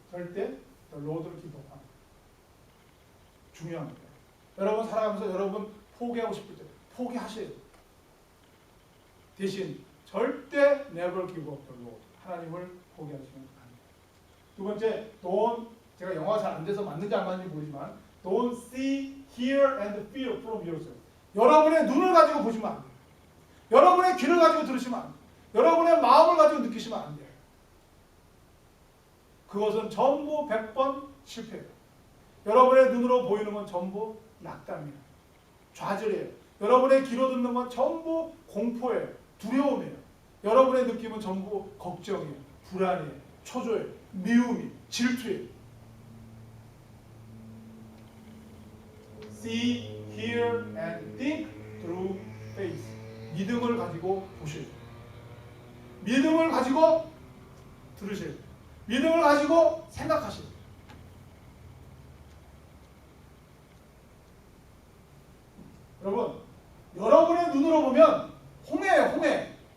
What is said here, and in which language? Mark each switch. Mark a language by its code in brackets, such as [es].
[ko] 절대 로드를 기도하는 중요한 거예요. 여러분 살아가면서 여러분 포기하고 싶을 때 포기하셔야 돼요. 대신 절대 [en] never give up the Lord. [ko] 하나님을 포기하시면 안 돼요. 두 번째, don't, 제가 영어가 잘 안 돼서 맞는지 안 맞는지 모르지만 [en] don't see, hear and feel from yourself. [ko] 여러분의 눈을 가지고 보시면 안 돼요. 여러분의 귀를 가지고 들으시면 안 돼요. 여러분의 마음을 가지고 느끼시면 안 돼요. 그것은 전부 100번 실패예요. 여러분의 눈으로 보이는 건 전부 낙담이에요. 좌절이에요. 여러분의 귀로 듣는 건 전부 공포예요. 두려움이에요. 여러분의 느낌은 전부 걱정이에요. 불안이에요. 초조해요. 미움이, 질투예요. [en] See, hear and think through faith. [ko] 믿음을 가지고 보셔야 돼요. 믿음을 가지고 들으셔야 돼요. 믿음을 가지고 생각하셔야 돼요. 여러분, 여러분의 눈으로 보면 홍해예요, 홍해.